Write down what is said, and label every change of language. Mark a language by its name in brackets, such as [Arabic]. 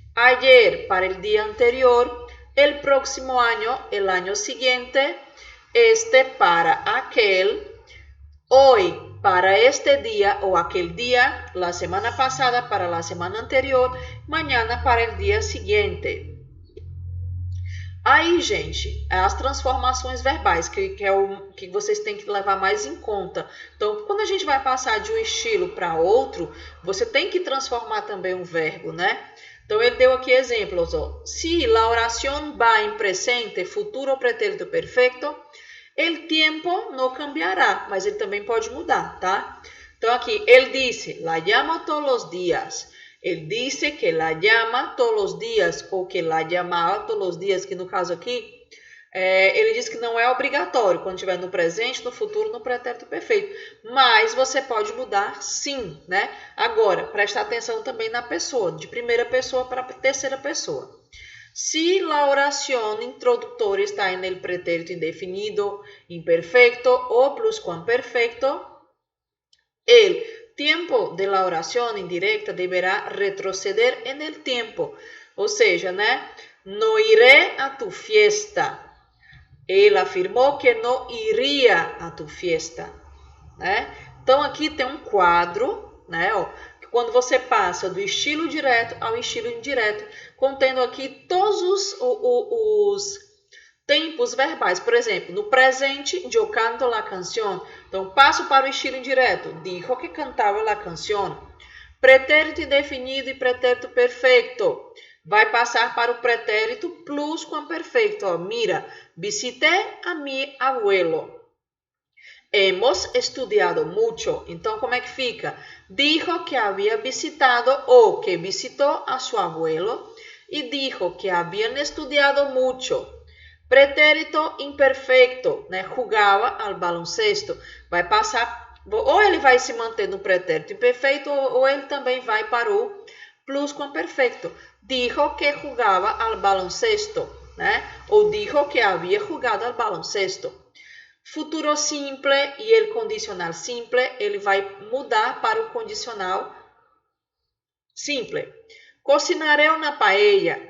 [Spanish] Ayer para el día anterior. El próximo año, el año siguiente. Este para aquel. Hoy para este día o aquel día. La semana pasada para la semana anterior. Mañana para el día siguiente. [Portuguese] Aí, gente, as transformações verbais, que é o que vocês têm que levar mais em conta. Então, quando a gente vai passar de um estilo para outro, você tem que transformar também um verbo, né? Então, ele deu aqui exemplos, ó. [Spanish] Si la oración va en presente, futuro o pretérito perfecto, el tiempo no cambiará, [Portuguese] mas ele também pode mudar, tá? Então, aqui, ele disse, [Spanish] la llamo todos los días. [Portuguese] Ele disse que la llama todos os dias, ou que la llamaba todos os dias, que no caso aqui, ele diz que não é obrigatório quando estiver no presente, no futuro, no pretérito perfeito. Mas você pode mudar sim, né? Agora, prestar atenção também na pessoa, de primeira pessoa para terceira pessoa. [Spanish] Si la oración introductoria está en el pretérito indefinido, imperfecto o pluscuamperfecto, el tiempo de la oración indirecta deberá retroceder en el tiempo. [Portuguese] Ou seja, né? [Spanish] No iré a tu fiesta. [Portuguese] Ele afirmou que não iria [Spanish] a tu fiesta, [Portuguese] né? Então aqui tem um quadro, né? Ó, quando você passa do estilo direto ao estilo indireto, contendo aqui todos os tempos verbais. Por exemplo, no presente, [Spanish] yo canto la canción. [Portuguese] Então, passo para o estilo indireto. [Spanish] Dijo que cantava la canción. [Portuguese] Pretérito indefinido e pretérito perfeito. Vai passar para o pretérito pluscuamperfeito. [Spanish] Ó, mira, visité a mi abuelo. Hemos estudiado mucho. [Portuguese] Então, como é que fica? [Spanish] Dijo que había visitado ou que visitou a su abuelo. E dijo que habían estudiado mucho. [Portuguese] Pretérito imperfeito, né? [Spanish] Jugava al baloncesto. [Portuguese] Vai passar, ou ele vai se manter no pretérito imperfeito, ou ele também vai para o pluscuamperfeito. [Spanish] Dijo que jugava al baloncesto, né? Ou dijo que havia jugado al baloncesto. [Portuguese] Futuro simple e el condicional simple, ele vai mudar para o condicional simple. [Spanish] Cocinaré una paella.